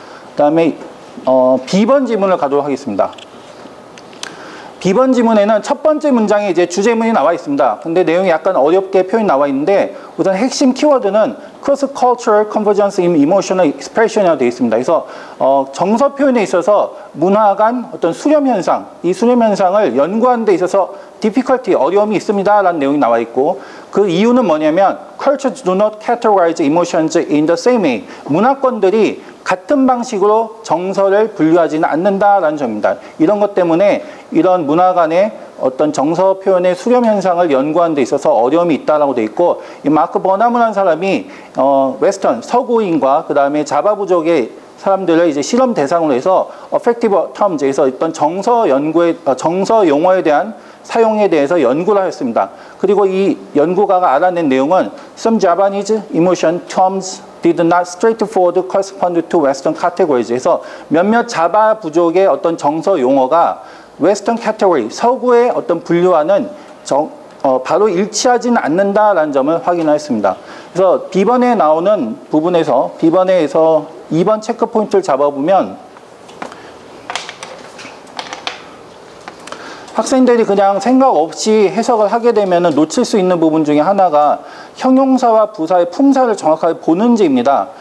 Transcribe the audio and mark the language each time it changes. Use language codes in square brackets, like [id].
[ko] 그 다음에 B번 지문을 가도록 하겠습니다. B번 지문에는 첫 번째 문장에 이제 주제문이 나와 있습니다. 근데 내용이 약간 어렵게 표현이 나와 있는데 우선 핵심 키워드는 [en] cross-cultural convergence in emotional expression [ko] 이라고 되어 있습니다. 그래서 정서 표현에 있어서 문화 간 어떤 수렴 현상, 이 수렴 현상을 연구하는 데 있어서 difficulty, 어려움이 있습니다. 라는 내용이 나와 있고 그 이유는 뭐냐면 [en] cultures do not categorize emotions in the same way. [ko] 문화권들이 같은 방식으로 정서를 분류하지는 않는다라는 점입니다. 이런 것 때문에 이런 문화 간의 어떤 정서 표현의 수렴 현상을 연구하는 데 있어서 어려움이 있다라고 돼 있고 이 마크 버나문이라는 사람이 웨스턴 서구인과 그 다음에 자바 부족의 사람들을 이제 실험 대상으로 해서 [en] affective terms [ko] 에서 어떤 정서 연구에 정서 용어에 대한 사용에 대해서 연구를 하였습니다. 그리고 이 연구가가 알아낸 내용은 [en] some Japanese emotion terms did not straightforward correspond to Western categories. [ko] 그래서 몇몇 자바 부족의 어떤 정서 용어가 Western category, 서구의 어떤 분류와는 바로 일치하지는 않는다라는 점을 확인하였습니다. 그래서 B번에 나오는 부분에서 B번에서 2번 체크 포인트를 잡아보면 학생들이 그냥 생각 없이 해석을 하게 되면 놓칠 수 있는 부분 중에 하나가 형용사와 부사의 품사를 정확하게 보는지입니다.